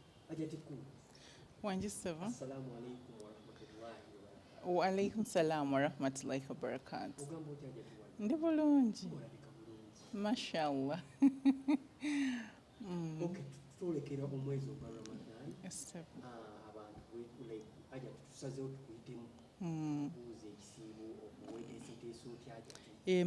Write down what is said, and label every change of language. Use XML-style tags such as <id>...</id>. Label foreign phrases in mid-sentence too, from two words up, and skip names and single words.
<lg>Hajjat Kuluthum. Wanjisaba.</lg> <ar>السلام عليكم ورحمة الله وبركاته. وعليكم السلام ورحمة الله وبركاته.</ar> <lg>Ogamba otya Hajjat Wadde? Ndi bulungi. Olabika bulungi. Mashallah. Okay, twolekera omwezi ogwa Ramdhan. Estep. Abantu Hajjat tusazeewo tukuyitemu. Buuza ekisiibo okuweeteeseteesa otya Hajjat?</lg>